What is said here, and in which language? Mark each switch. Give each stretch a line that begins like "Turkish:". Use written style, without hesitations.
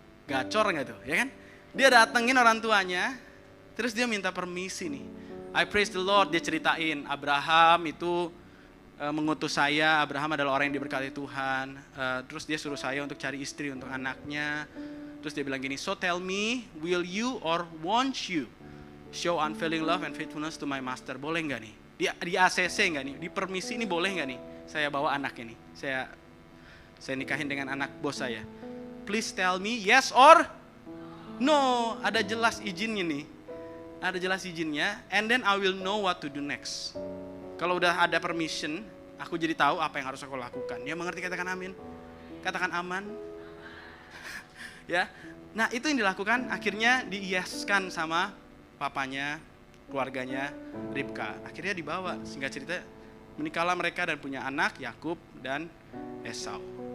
Indonesian: Gacor nggak tuh, ya kan? Dia datengin orang tuanya, terus dia minta permisi nih.
English: I praise the Lord,
Indonesian: dia ceritain Abraham itu mengutus saya. Abraham adalah orang yang diberkati Tuhan. Terus dia suruh saya untuk cari istri untuk anaknya. Terus dia bilang gini,
English: so tell me, will you or won't you show unfailing love and faithfulness to my master?
Indonesian: Boleh nggak nih? Di ACC nggak nih? Di permisi ini boleh nggak nih? Saya bawa anaknya nih. Saya nikahin dengan anak bos saya.
English: Please tell me yes or no.
Indonesian: Ada jelas izinnya nih. Ada jelas izinnya.
English: And then I will know what to do next.
Indonesian: Kalau udah ada permission, aku jadi tahu apa yang harus aku lakukan. Ya mengerti, katakan amin. Katakan aman. Ya. Nah itu yang dilakukan, akhirnya diiaskan sama papanya, keluarganya Ribka. Akhirnya dibawa, singkat cerita menikahlah mereka dan punya anak Yakub dan Esau.